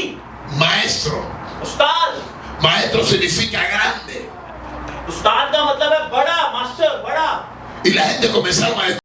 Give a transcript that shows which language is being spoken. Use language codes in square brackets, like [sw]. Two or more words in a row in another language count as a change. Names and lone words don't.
[es] maestro. [ur] उस्ताद. [es] Maestro significa grande. [ur] استاد کا مطلب ہے بڑا، ماسٹر، بڑا. [es] Y la gente comenzaron a